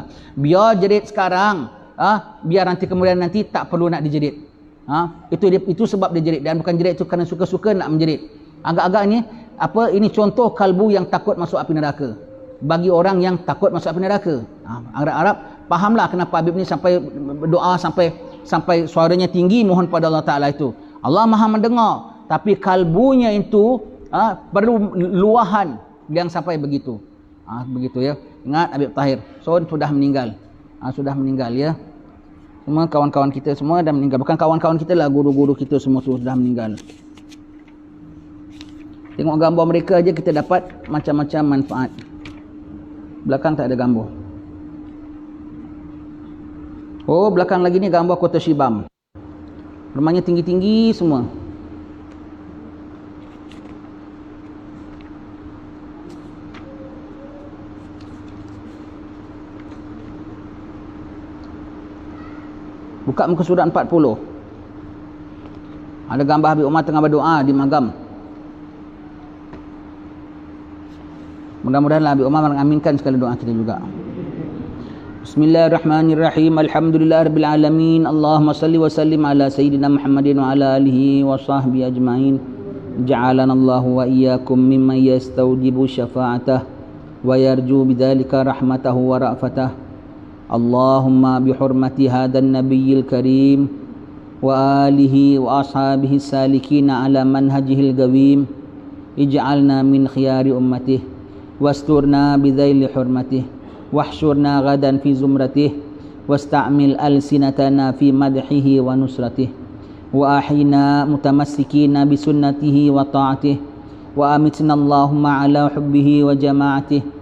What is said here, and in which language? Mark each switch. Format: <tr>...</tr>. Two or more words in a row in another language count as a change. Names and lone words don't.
<ms>Biar jerit sekarang, biar nanti kemudian nanti tak perlu nak dijerit. Itu sebab dia jerit, dan bukan jerit itu kerana suka-suka nak menjerit. Agak-agak ni ini contoh kalbu yang takut masuk api neraka. Bagi orang yang takut masuk api neraka. Arab fahamlah kenapa Habib ni sampai berdoa sampai suaranya tinggi mohon pada Allah Taala itu. Allah Maha mendengar, tapi kalbunya itu perlu luahan yang sampai begitu. Begitu ya. Ingat Habib Tahir sudah meninggal. Sudah meninggal ya. Semua kawan-kawan kita semua dah meninggal. Bukan kawan-kawan kita lah, guru-guru kita semua sudah meninggal. Tengok gambar mereka aja kita dapat macam-macam manfaat. Belakang tak ada gambar. Oh, belakang lagi ni gambar Kota Shibam. Rumahnya tinggi-tinggi semua. Buka muka surat 40. Ada gambar Habib Umar tengah berdoa di Magam. Mudah-mudahan Habib Umar mengaminkan sekali doa kita juga.</ms> <ar>بسم الله الرحمن الرحيم. الحمد لله رب العالمين. اللهم صل وسلم على سيدنا محمد وعلى آله وصحبه أجمعين. جعلنا الله وإياكم ممن يستوجب شفاعته ويرجو بذلك رحمته ورأفته. اللهم بحرمة هذا النبي الكريم وآله وأصحابه السالكين على منهجه القويم، اجعلنا من خيار أمته واسترنا بذيل حرمته واحشرنا غدا في زمرته واستعمل ألسنتنا في مدحه ونصرته وأحينا متمسكين بسنته وطاعته وأمتنا اللهم على حبه وجماعته.</ar>